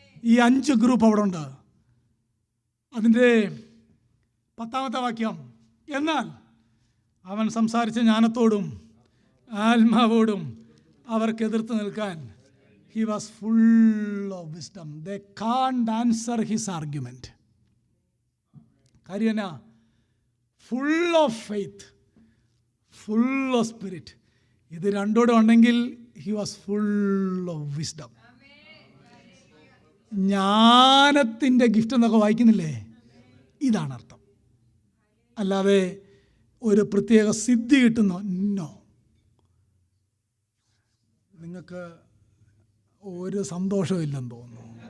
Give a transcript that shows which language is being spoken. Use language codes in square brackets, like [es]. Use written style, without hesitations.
[ml] ഈ 5 ഗ്രൂപ്പ് അവിടെ ഉണ്ട്. അതിൻ്റെ 10ാമത്തെ വാക്യം, എന്നാൽ അവൻ സംസാരിച്ച ജ്ഞാനത്തോടും ആത്മാവോടും അവർക്ക് എതിർത്ത് നിൽക്കാൻ [en] he was full of wisdom. They can't answer his argument. [ml] കാര്യം എന്നാ? [en] full of faith, full of spirit. [ml] ഇത് രണ്ടോടെ ഉണ്ടെങ്കിൽ [en] he was full of wisdom. [ml] ജ്ഞാനത്തിൻ്റെ ഗിഫ്റ്റ് എന്നൊക്കെ വായിക്കുന്നില്ലേ? ഇതാണ് അർത്ഥം. അല്ലാതെ ഒരു പ്രത്യേക സിദ്ധി കിട്ടുന്നോ? നോ. നിങ്ങൾക്ക് ഒരു സന്തോഷവും ഇല്ലെന്ന് തോന്നുന്നു.